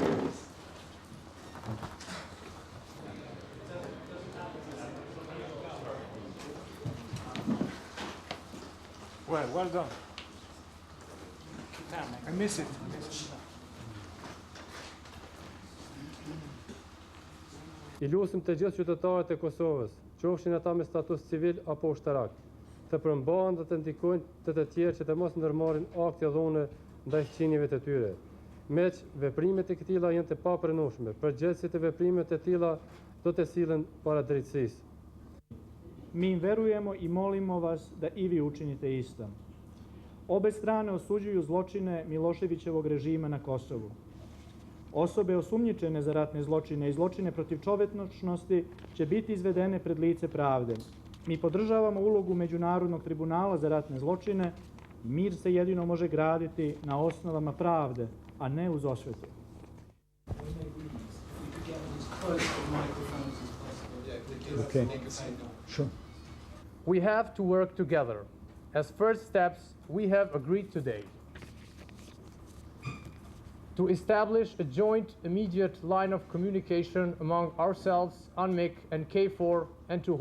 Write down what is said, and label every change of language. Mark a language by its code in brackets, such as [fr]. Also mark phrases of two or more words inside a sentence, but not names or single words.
[en] Well done. I miss it. [sq] I lutem të gjithë qytetarët e Kosovës, qofshin ata me status civil apo ushtarak, të përmbahen dhe të ndikojnë të tjerë që të mos ndërmarrin akte dhune ndaj fqinjeve të tyre. Meq veprimet e këtilla janë të papranueshme, përgjegjësit e veprimet e tilla do të sillen para drejtësisë. [sr] Mi im verujemo i molimo vas da i vi učinite isto. Obe strane osuđuju zločine Miloševićevog režima na Kosovu. Osobe osumnjičene za ratne zločine i zločine protiv čovječnosti će biti izvedene pred lice pravde. Mi podržavamo ulogu Međunarodnog tribunala za ratne zločine. Mir se jedino može graditi na osnovama pravde, a ne uz osvetu. [en] Okay. Sure. We have to work together. As first steps, we have agreed today to establish a joint immediate line of communication among ourselves, UNMIK and KFOR, and to